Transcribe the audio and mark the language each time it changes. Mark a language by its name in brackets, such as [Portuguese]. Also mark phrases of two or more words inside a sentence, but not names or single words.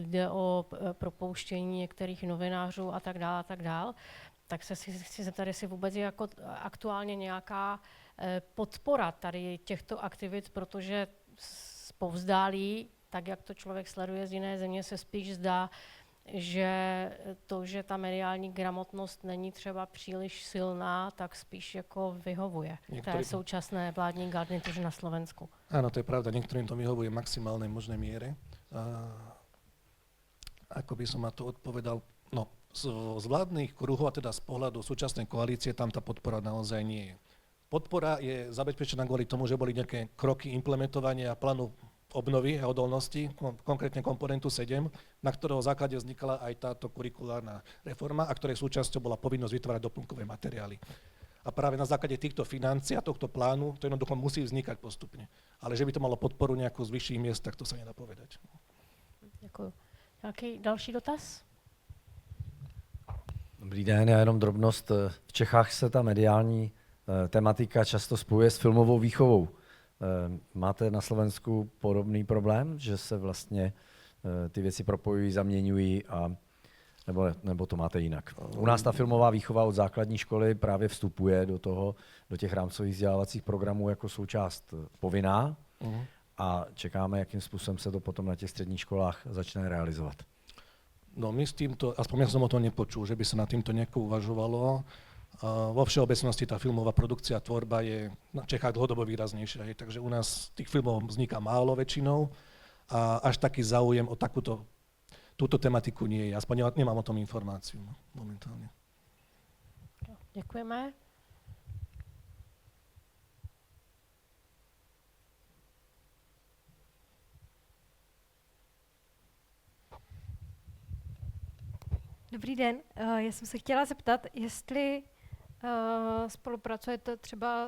[Czech] jde o propouštění některých novinářů a tak dál, tak se chci zeptat, jestli vůbec je jako aktuálně nějaká podpora tady těchto aktivit, protože zpovzdálí, tak jak to člověk sleduje z jiné země, se spíš zdá, že to, že ta mediální gramotnost není třeba příliš silná, tak spíš jako vyhovuje té současné vládní garnituře na Slovensku. [Slovak] Áno, to je pravda, niektorým to vyhovuje v maximálnej možnej miere. Ako by som na to odpovedal, no z vládnych kruhov, a teda z pohľadu súčasnej koalície, tam tá podpora naozaj nie je. Podpora je zabezpečená kvôli tomu, že boli nejaké kroky implementovania plánu obnovy a odolnosti, konkrétne komponentu 7, na ktorého základe vznikala aj táto kurikulárna reforma, a ktorej súčasťou bola povinnosť vytvárať doplnkové materiály. A práve na základe týchto financií a tohto plánu to jednoducho musí vznikať postupne. Ale že by to malo podporu nejakú z vyšších miest, tak to sa nedá povedať. [Czech] Děkuji. Nějaký další dotaz? Dobrý den, já jenom drobnost. V Čechách se ta mediální tematika často spojuje s filmovou výchovou. Máte na Slovensku podobný problém, že se vlastně ty věci propojují, zaměňují, nebo to máte jinak? U nás ta filmová výchova od základní školy právě vstupuje do těch rámcových vzdělávacích programů jako součást povinná a čekáme, jakým způsobem se to potom na těch středních školách začne realizovat. [Slovak] No my s týmto, aspoň ja som o tom nepočul, že by sa nad týmto nejako uvažovalo. Vo všeobecnosti tá filmová produkcia, tvorba je na Čechách dlhodobo výraznejšia, takže u nás tých filmov vzniká málo väčšinou a až taký záujem o túto tematiku nie je. Aspoň nemám o tom informáciu momentálne. [Czech] Děkujeme. Dobrý den, já jsem se chtěla zeptat, jestli spolupracujete třeba